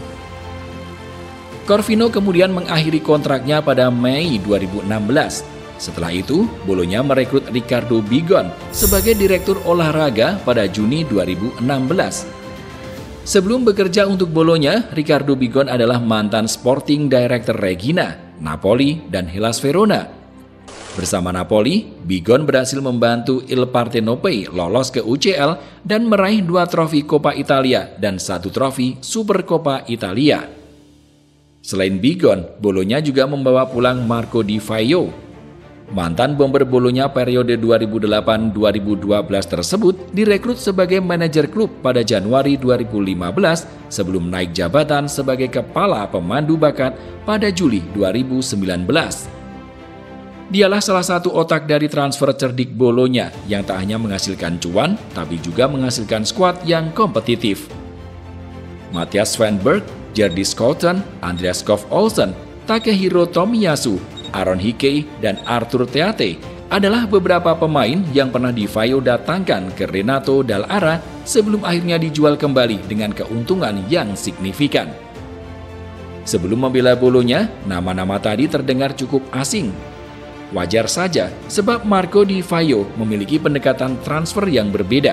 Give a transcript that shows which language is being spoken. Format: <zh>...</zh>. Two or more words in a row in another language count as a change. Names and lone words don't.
<id>Corvino kemudian mengakhiri kontraknya pada Mei 2016. Setelah itu, Bologna merekrut Riccardo Bigon sebagai direktur olahraga pada Juni 2016. Sebelum bekerja untuk Bologna, Riccardo Bigon adalah mantan</id> <en>Sporting Director</en> <id>Regina, Napoli, dan Hellas Verona. Bersama Napoli, Bigon berhasil membantu Il Partenope lolos ke UCL dan meraih 2 trofi Coppa Italia dan 1 trofi Supercoppa Italia. Selain Bigon, Bologna juga membawa pulang Marco Di Vaio. Mantan bomber Bologna periode 2008-2012 tersebut direkrut sebagai manajer klub pada Januari 2015 sebelum naik jabatan sebagai kepala pemandu bakat pada Juli 2019. Dialah salah satu otak dari transfer cerdik Bologna yang tak hanya menghasilkan cuan, tapi juga menghasilkan skuad yang kompetitif. Matthias Svanberg, Jerdy Schouten, Andreas Skov Olsen, Takehiro Tomiyasu, Aaron Hickey, dan Arthur Theate adalah beberapa pemain yang pernah Di Vaio datangkan ke Renato Dall'Ara sebelum akhirnya dijual kembali dengan keuntungan yang signifikan. Sebelum membela Bologna, nama-nama tadi terdengar cukup asing. Wajar saja, sebab Marco Di Vaio memiliki pendekatan transfer yang berbeda.</id>